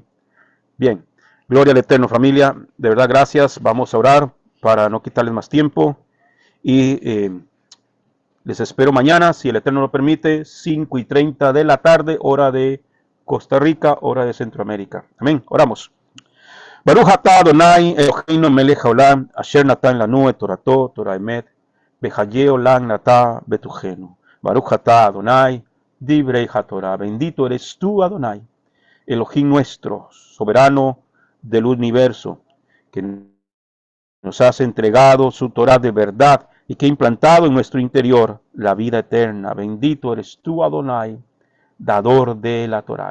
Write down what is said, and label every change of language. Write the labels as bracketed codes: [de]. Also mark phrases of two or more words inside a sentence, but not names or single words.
[es] Bien, gloria al Eterno, familia. De verdad, gracias. Vamos a orar para no quitarles más tiempo y les espero mañana, si el Eterno lo permite, 5:30 de la tarde, hora de Costa Rica, hora de Centroamérica. Amén. Oramos. [he] ברוך אתה אדני אלהינו מלך העולם אשר נתן לנו את תורתו תורת אמת וחיי עולם נטע בתוכנו. ברוך אתה אדני דברי התורה. [es] Bendito eres tú, Adonai, Elohim nuestro, soberano del universo, que nos has entregado su Torah de verdad y que ha implantado en nuestro interior la vida eterna. Bendito eres tú, Adonai, dador de la Torah.